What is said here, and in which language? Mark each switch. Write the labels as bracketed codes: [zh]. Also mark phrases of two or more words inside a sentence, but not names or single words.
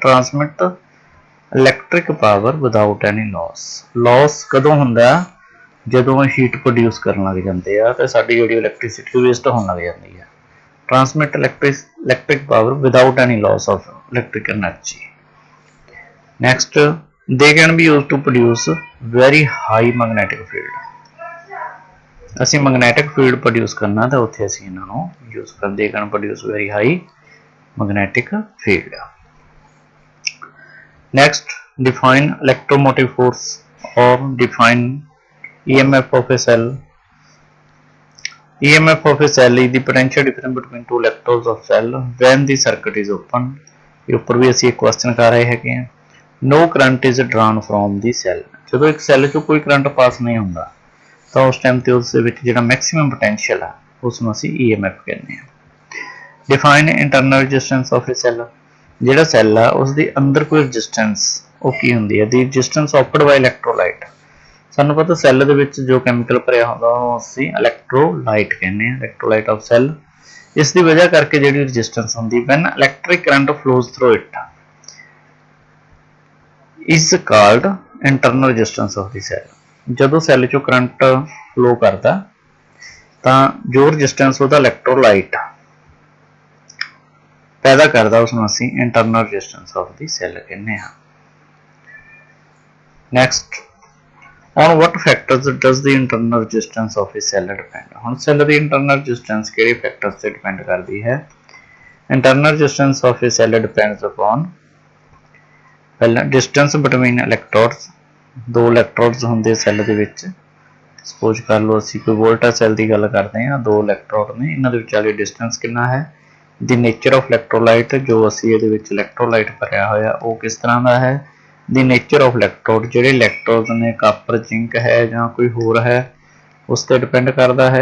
[en] transmit electric power without any loss. [pa] ਲਾਸ ਕਦੋਂ ਹੁੰਦਾ? ਜਦੋਂ [en] heat produce [pa] ਕਰਨ ਲੱਗ ਜਾਂਦੇ ਆ ਤੇ ਸਾਡੀ ਜਿਹੜੀ [en] electricity waste [pa] ਹੋਣ ਲੱਗ ਜਾਂਦੀ ਹੈ। [en] transmit electric power without any loss of electric energy. ਨੈਕਸਟ, they can be used to produce very high magnetic field। [pa] ਅਸੀਂ [en] magnetic field produce [pa] ਕਰਨਾ ਤਾਂ ਉੱਥੇ ਅਸੀਂ ਇਹਨਾਂ ਨੂੰ ਯੂਜ਼ ਕਰਦੇ [en] can produce very high magnetic field. ਨੈਕਸਟ, define electromotive force or define EMF of a cell। EMF of a cell is the potential difference between two electrodes of cell when the circuit is open। [pa] ਇਹ ਉੱਪਰ ਵੀ ਅਸੀਂ ਇੱਕ ਕੁਐਸਚਨ ਕਰ ਰਹੇ ਹੈਗੇ ਹਾਂ। [en] No current is drawn from the cell। [pa] ਜਦੋਂ ਇੱਕ ਸੈੱਲ ਚੋਂ ਕੋਈ [en] current pass [pa] ਨਹੀਂ ਹੁੰਦਾ ਤਾਂ ਉਸ ਟਾਈਮ ਤੇ ਉਸ ਦੇ ਵਿੱਚ ਜਿਹੜਾ [en] maximum potential [pa] ਆ ਉਸ ਨੂੰ ਅਸੀਂ EMF ਕਹਿੰਦੇ ਹਾਂ। [en] Define internal resistance of a cell। [pa] ਜਿਹੜਾ ਸੈੱਲ ਆ ਉਸ ਦੇ ਅੰਦਰ ਕੋਈ ਰੈਜ਼ਿਸਟੈਂਸ ਉਹ ਕੀ ਹੁੰਦੀ ਹੈ? [en] the resistance offered by electrolyte. [pa] ਸਾਨੂੰ ਪਤਾ ਸੈੱਲ ਦੇ ਵਿੱਚ ਜੋ ਕੈਮੀਕਲ ਭਰਿਆ ਹੁੰਦਾ ਉਹ ਅਸੀਂ ਇਲੈਕਟ੍ਰੋਲਾਈਟ ਕਹਿੰਦੇ ਹਾਂ, [en] electrolyte of cell. [pa] ਇਸ ਦੀ ਵਜ੍ਹਾ ਕਰਕੇ ਜਿਹੜੀ ਰੈਜ਼ਿਸਟੈਂਸ ਹੁੰਦੀ [en] when electric current flows through it is called internal resistance of the cell. [pa] ਜਦੋਂ ਸੈੱਲ ਚੋਂ [en] current flow [pa] ਕਰਦਾ ਤਾਂ ਜੋ ਰੈਜ਼ਿਸਟੈਂਸ ਉਹਦਾ ਇਲੈਕਟ੍ਰੋਲਾਈਟ ਪੈਦਾ ਕਰਦਾ ਉਸ ਨੂੰ ਅਸੀਂ [en] internal resistance of the cell [pa] ਕਹਿੰਦੇ ਹਾਂ। [en] ਨੈਕਸਟ, on what factors does the internal resistance of a cell depend। [pa] ਹੁਣ ਸੈੱਲ ਦੀ [en] internal resistance [pa] ਕਿਹੜੇ ਫੈਕਟਰਸ ਤੇ ਡਿਪੈਂਡ ਕਰਦੀ ਹੈ? [en] internal resistance of a cell depends upon ਪਹਿਲਾਂ distance between electrodes। [pa] ਦੋ ਇਲੈਕਟ੍ਰੋਡਸ ਹੁੰਦੇ ਸੈੱਲ ਦੇ ਵਿੱਚ। ਸਪੋਜ਼ ਕਰ ਲਓ ਅਸੀਂ ਕੋਈ [en] Volta cell [pa] ਦੀ ਗੱਲ ਕਰਦੇ ਹਾਂ, ਦੋ ਇਲੈਕਟ੍ਰੋਡ ਨੇ, ਇਹਨਾਂ ਦੇ ਵਿਚਾਲੇ ਡਿਸਟੈਂਸ ਕਿੰਨਾ ਹੈ। [en] the nature of electrolyte, [pa] ਜੋ ਅਸੀਂ ਇਹਦੇ ਵਿੱਚ ਇਲੈਕਟ੍ਰੋਲਾਈਟ ਭਰਿਆ ਹੋਇਆ ਉਹ ਕਿਸ ਤਰ੍ਹਾਂ ਦਾ ਹੈ। [en] the nature of electrode, [pa] ਜਿਹੜੇ ਇਲੈਕਟ੍ਰੋਡ ਨੇ [en] copper, zinc [pa] ਹੈ ਜਾਂ ਕੋਈ ਹੋਰ ਹੈ ਉਸ ਤੇ ਡਿਪੈਂਡ ਕਰਦਾ ਹੈ।